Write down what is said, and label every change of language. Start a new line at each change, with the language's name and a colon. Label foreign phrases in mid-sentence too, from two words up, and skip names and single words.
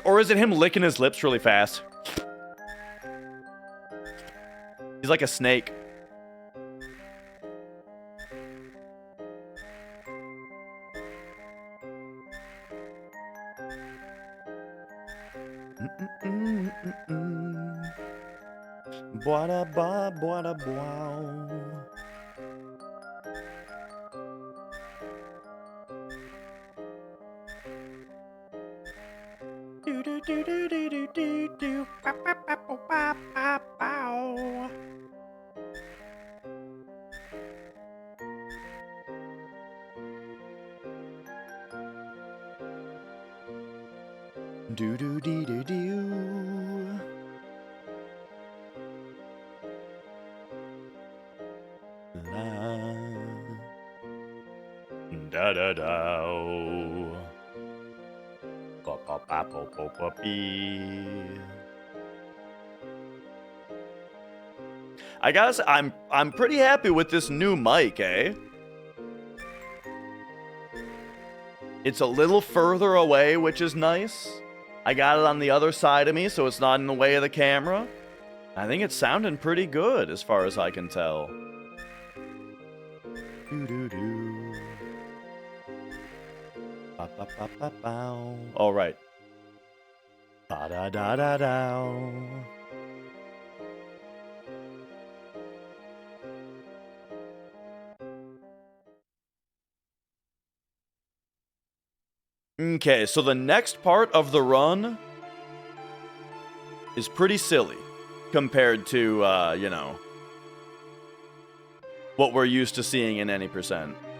English: Or is it him licking his lips really fast? He's like a snake. Boada ba, boada bow. Do do do do do do do do. Ba ba ba ba ba ba bow. Do do dee do do. La da da da. Pa pa pa pa pa pa pee. I guess I'm pretty happy with this new mic, eh? It's a little further away, which is nice. I got it on the other side of me, so it's not in the way of the camera. I think it's sounding pretty good, as far as I can tell. Doo-doo-doo. Ba-ba-ba-ba-bow. All right. Ba-da-da-da-dow. Okay, so the next part of the run is pretty silly compared to, you know, what we're used to seeing in any percent.